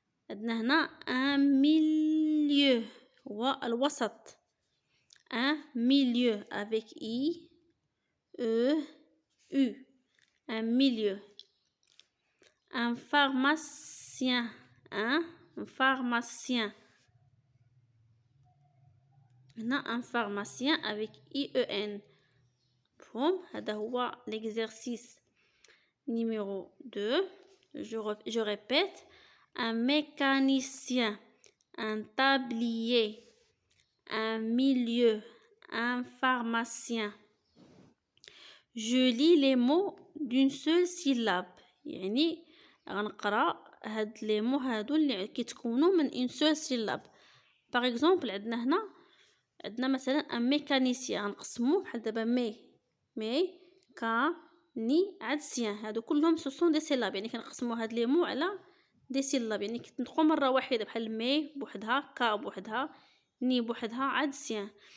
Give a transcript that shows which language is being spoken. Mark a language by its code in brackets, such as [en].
[ar] عندنا هنا [fr] un milieu [ar] هو الوسط، [fr] un milieu avec I E U un milieu. un pharmacien هنا un pharmacien avec IEN. [ar] مفهوم؟ هذا هو [fr] l'exercice numéro 2. je répète un mécanicien un tablier un milieu un pharmacien. je lis les mots d'une seule syllabe، [ar] يعني غنقرا هاد لي مو هادو اللي كيتكونوا من [fr] une seule syllabe. [ar] par exemple عندنا هنا، عندنا مثلا [fr] un mécanicien [ar] غنقسموه بحال دابا مي كا ني عاد سيان، هادو كلهم سو سون دي سيلاب، يعني كنقسموا هاد لي مو على دي سيلاب، يعني كتنطقوا مره واحده بحال مي بوحدها، كا بوحدها، ني بوحدها، عاد سيان.